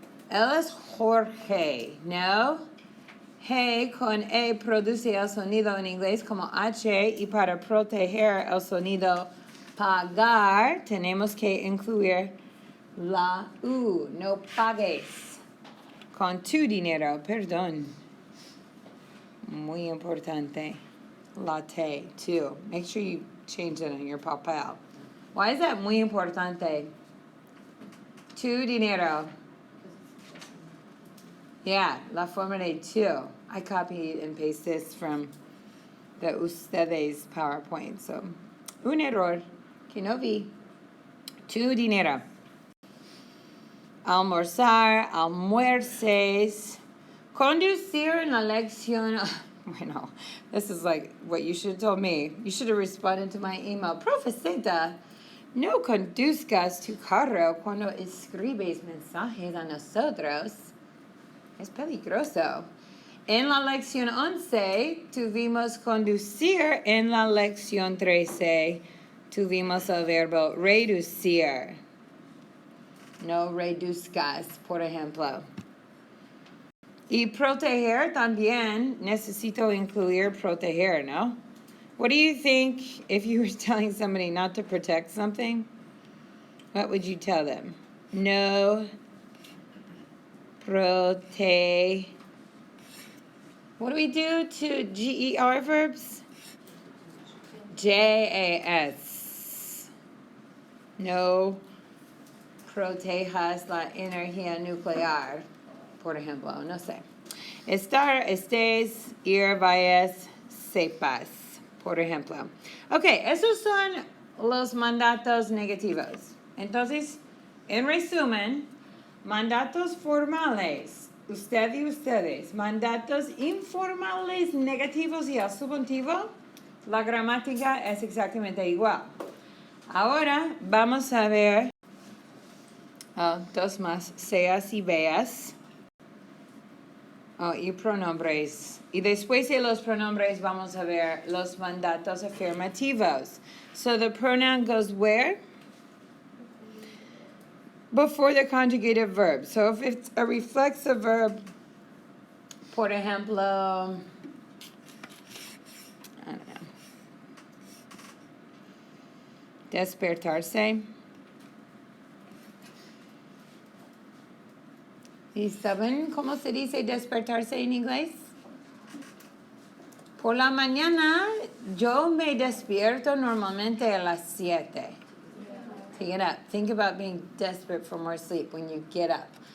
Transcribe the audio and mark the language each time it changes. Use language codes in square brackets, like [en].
[es] Él es Jorge, ¿no? G con E produce el sonido en inglés como H y para proteger el sonido pagar tenemos que incluir la U. No pagues con tu dinero, perdón. Muy importante. La T, too. [en] Make sure you change it on your papel. Why is that [es] muy importante? Tu dinero. [en] Yeah, [es] la forma de tu. [en] I copied and pasted this from the ustedes PowerPoint. [es] So, un error que no vi. Tu dinero. Almorzar, almuerces. Conducir en la lección. [en] Bueno, this is like what you should have told me. You should have responded to my email. [es] Profesita, no conduzcas tu carro cuando escribes mensajes a nosotros. Es peligroso. En la lección 11 tuvimos conducir, en la lección 13 tuvimos el verbo reducir. No reduzcas, por ejemplo. Y proteger también, necesito incluir proteger, ¿no? [en] What do you think if you were telling somebody not to protect something? What would you tell them? [es] No prote. [en] What do we do to GER verbs? JAS. [es] No protejas la energía nuclear, por ejemplo, no sé. Estar, estés, ir, vayas, sepas, por ejemplo. Ok, esos son los mandatos negativos. Entonces, en resumen, mandatos formales, usted y ustedes. Mandatos informales negativos y el subjuntivo, la gramática es exactamente igual. Ahora vamos a ver dos más, seas y veas. Y pronombres. Y después de los pronombres vamos a ver los mandatos afirmativos. [en] So the pronoun goes where? Before the conjugative verb. So if it's a reflexive verb, [es] por ejemplo, [en] I don't know, despertarse. [es] ¿Y saben cómo se dice despertarse en inglés? Por la mañana yo me despierto normalmente a las 7. [en] To get up. Think about being desperate for more sleep when you get up.